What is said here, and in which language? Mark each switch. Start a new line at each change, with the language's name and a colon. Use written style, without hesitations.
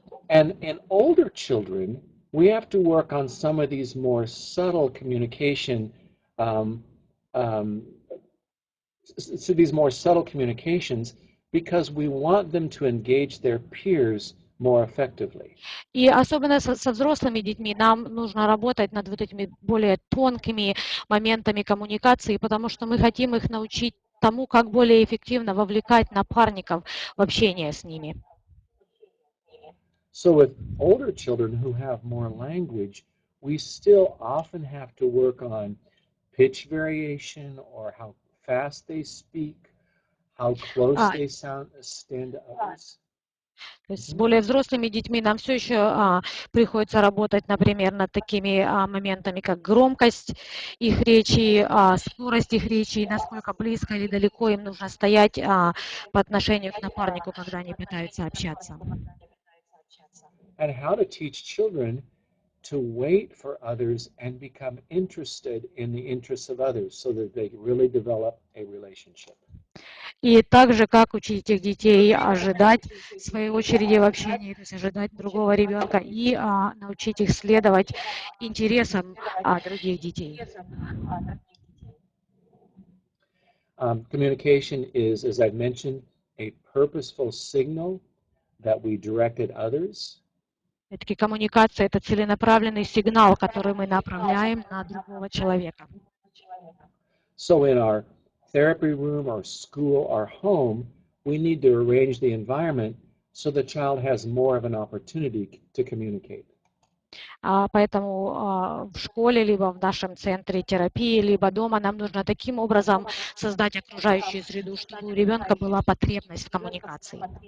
English: And in older children, we have to work on some of these more subtle communication, so these more subtle communications, because we want them to engage their peers more effectively.
Russian: И особенно со взрослыми детьми нам нужно работать над вот этими более тонкими моментами коммуникации, потому что мы хотим их научить тому, как более эффективно вовлекать напарников в общение с ними.
English: So with older children who have more language, we still often have to work on pitch variation or how fast they speak, how close they stand to others.
Russian: То есть с более взрослыми детьми нам все еще приходится работать, например, над такими моментами, как громкость их речи, скорость их речи, и насколько близко или далеко им нужно стоять по отношению к напарнику, когда они пытаются общаться.
English: And how to teach children to wait for others and become interested in the interests of others so that they really develop a relationship.
Russian: И также, как учить этих детей ожидать своей очереди в общении, то есть ожидать другого ребенка и научить их следовать интересам других детей.
English: Communication is, as I've mentioned, a purposeful signal that we direct at others.
Russian: Все-таки коммуникация – это целенаправленный сигнал, который мы направляем на другого человека.
English: So in our therapy room, our school, our home, we need to arrange the environment so the child has more of an opportunity to communicate.
Russian: Поэтому в школе, либо в нашем центре терапии, либо дома нам нужно таким образом создать окружающую среду, чтобы у ребенка была потребность в коммуникации.